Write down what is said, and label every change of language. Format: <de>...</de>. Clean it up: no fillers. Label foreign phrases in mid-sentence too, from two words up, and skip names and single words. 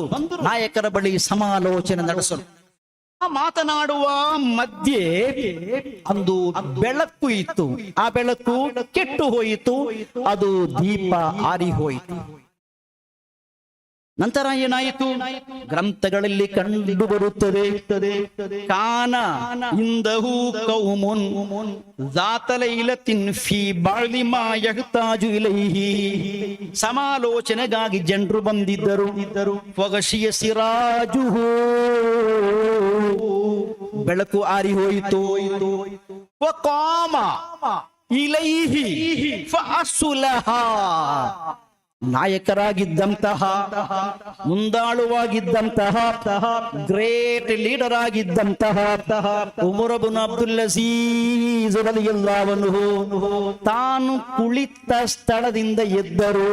<kn>ನಾಯಕರ ಬಳಿ ಸಮಾಲೋಚನೆ ನಡೆಸಲು ಮಾತನಾಡುವ ಮಧ್ಯೆ ಒಂದು ಬೆಳಕು ಇತ್ತು. ಆ ಬೆಳಕು ಕೆಟ್ಟು ಹೋಯಿತು, ಅದು ದೀಪ ಆರಿ ಹೋಯಿತು. ನಂತರ ಏನಾಯಿತು? ಗ್ರಂಥಗಳಲ್ಲಿ ಕಂಡು ಬರುತ್ತದೆ,</kn> <ar>كان عنده قوم ذات ليلة في بعض ما يحتاج إليه.</ar> <kn>ಸಮಾಲೋಚನೆಗಾಗಿ ಜನರು ಬಂದಿದ್ದರು.</kn> <ar>وغشي سراجه,</ar> <kn>ಬೆಳಕು ಆರಿ ಹೋಯಿತು.</kn> <ar>وقام إليه فأصلحه,</ar> <kn>ನಾಯಕರಾಗಿದ್ದಂತಹ, ಮುಂದಾಳುವಾಗಿದ್ದಂತಹ,</kn> <en>great leader</en> <kn>ಆಗಿದ್ದಂತಹ ಉಮರ್ ಇಬ್ನ್ ಅಬ್ದುಲ್ ಅಜೀಜ್</kn> <ar>رضي الله عنه</ar> <kn>ತಾನು ಕುಳಿತ ಸ್ಥಳದಿಂದ ಎದ್ದರು.</kn>